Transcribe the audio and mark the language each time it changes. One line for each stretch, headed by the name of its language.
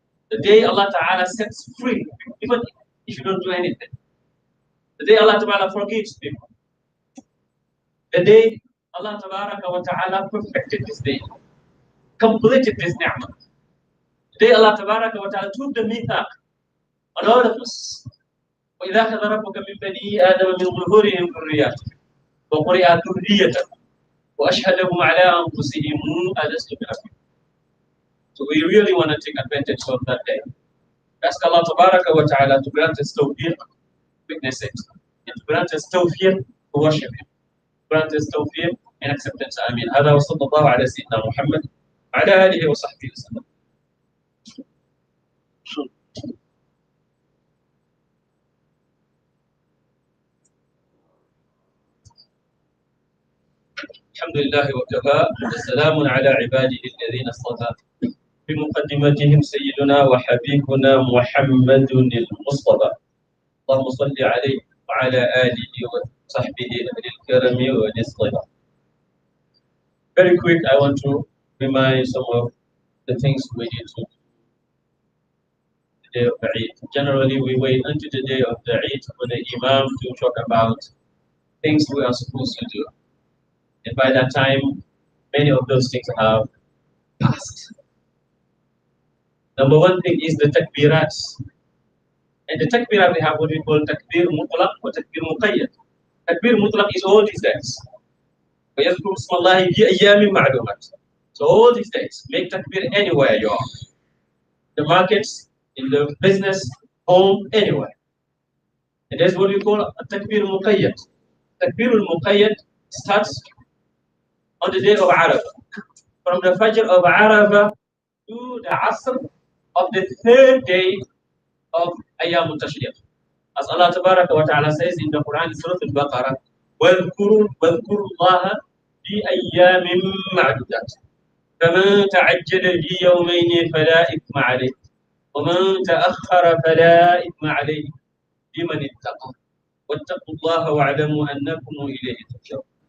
English: The day Allah Ta'ala sets free, even if you don't do anything. The day Allah Ta'ala forgives people. The day Allah Tabaraka wa Ta'ala perfected this day, completed this ni'mah. The day Allah Tabaraka wa Ta'ala took the mithaq on all of us.
Arabic: وإذا أخذ ربك من بني آدم من ظهورهم ذرياتهم وقرئ ذريتهم وأشهدهم على أنفسهم ألست بربكم.
English: So we really want to take advantage of that day. Ask Allah Tabaraka wa Ta'ala to grant us tawfiq, witness it, and to grant us tawfiq to worship Him. Grant us tawfiq and acceptance. Ameen.
Arabic: هذا وصلى الله على سيدنا محمد وعلى آله وصحبه وسلم. الحمد لله وكفى وسلام على عباده الذين اصطفى. بمقدمتهم سيدنا وحبيبنا محمد المصطفى. اللهم صل عليه وعلى آله وصحبه أهل الكرم والاصطفى.
English: Very quick, I want to remind some of the things we need to do the day of the Eid. Generally, we wait until the day of the Eid for the Imam to talk about things we are supposed to do. And by that time, many of those things have passed. Number one thing is the takbirat. And the takbirat, we have what we call takbir mutlaq or takbir muqayyad. Takbir mutlaq is all these days.
Arabic: وَيَذْكُرُ اسْمَ اللَّهِ فِي أَيَّامٍ مَعْلُومَاتٍ.
English: So all these days, make takbir anywhere you are. The markets, in the business, home, anywhere. And that's what we call a takbir muqayyad. Takbir al-muqayyad starts on the day of Arafah. From the Fajr of Arafah to the Asr of the third day of Ayyam al-Tashriq. As Allah Tabaraka wa Ta'ala says in the Quran, Surah Al-Baqarah,
Arabic: وَاذْكُرُوا اللَّهَ فِي أَيَّامٍ مَعْدُودَاتٍ فَمَنْ تَعَجَّلَ فِي يَوْمَيْنِ فَلَا إِثْمَ عَلَيْهِ وَمَنْ تَأَخَّرَ فَلَا إِثْمَ عَلَيْهِ لِمَنِ اتَّقَى وَاتَّقُوا اللَّهَ وَاعْلَمُوا أَنَّكُمْ إِلَيْهِ تُحْشَرُونَ.